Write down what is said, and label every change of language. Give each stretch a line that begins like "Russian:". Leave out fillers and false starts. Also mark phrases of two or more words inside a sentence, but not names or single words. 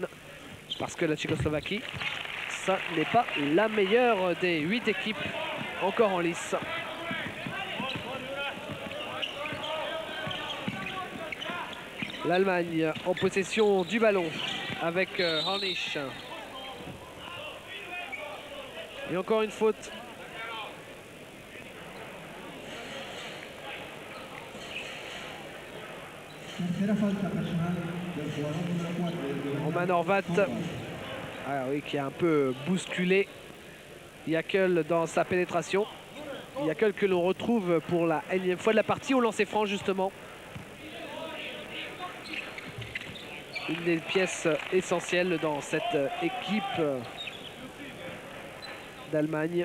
French: Parce que la Tchécoslovaquie, ça n'est pas la meilleure des 8 équipes encore en lice. L'Allemagne en possession du ballon avec Harnisch. Et encore une faute.
Spanish: Tercera falta personal del jugador número 4 del
French: Roman Horvat, oui, qui a un peu bousculé Jäkel dans sa pénétration. Jäkel que l'on retrouve pour la énième fois de la partie au lancer franc justement. Une des pièces essentielles dans cette équipe d'Allemagne.